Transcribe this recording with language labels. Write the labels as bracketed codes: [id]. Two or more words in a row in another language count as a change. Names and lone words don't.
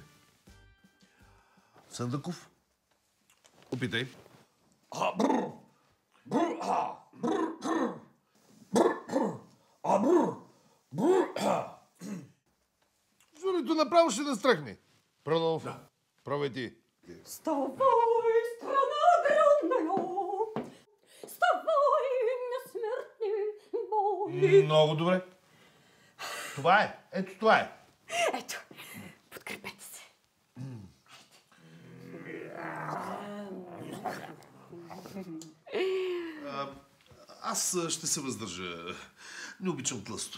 [bg] Сандъков? Опитай. Журито направо ще настръкне. Пронов. Да. Пробай ти. [ru] Вставай, страна огромная! Вставай, несмертни бои! [bg] Много добре. Това е. Ето това е. Ето, подкрепете се. Аз ще се въздържа. Не обичам тлъсто.